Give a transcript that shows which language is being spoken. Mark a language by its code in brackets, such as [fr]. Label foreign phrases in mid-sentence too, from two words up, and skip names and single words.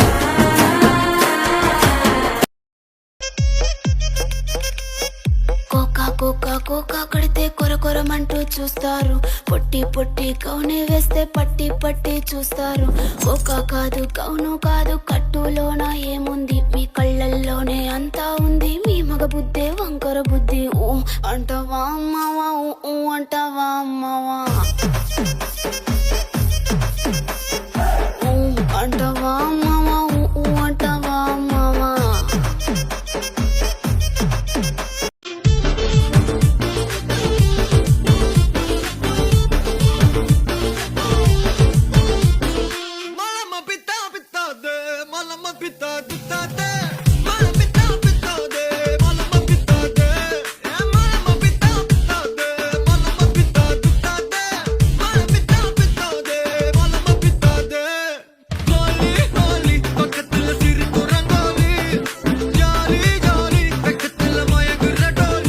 [te] కోకా కోకా కోకా కడితే కొర కొరమంటూ చూస్తారు పొట్టి పొట్టి కౌనే వేస్తే పట్టి పట్టి చూస్తారు కోకా కాదు కౌను కాదు కట్టులోన ఏముంది మీ కళ్ళల్లోనే అంతా ఉంది మీ మగ బుద్ధే వంకర బుద్ధి ఊ అంటవా అమ్మవా ఊ అంటవా అమ్మవా ఊ అంటవా అమ్మవా ఊ అంటవా అమ్మవా Malama pita pita de, malama pita pita de, malama pita pita de, malama pita de, malama pita pita de, malama pita pita de, malama pita pita de, malama pita de. [ta] Holi holi, பக்கத்துல சிரிப்பு ரங்கோலி, ஜாலி ஜாலி, பக்கத்துல மயங்குற டோலி.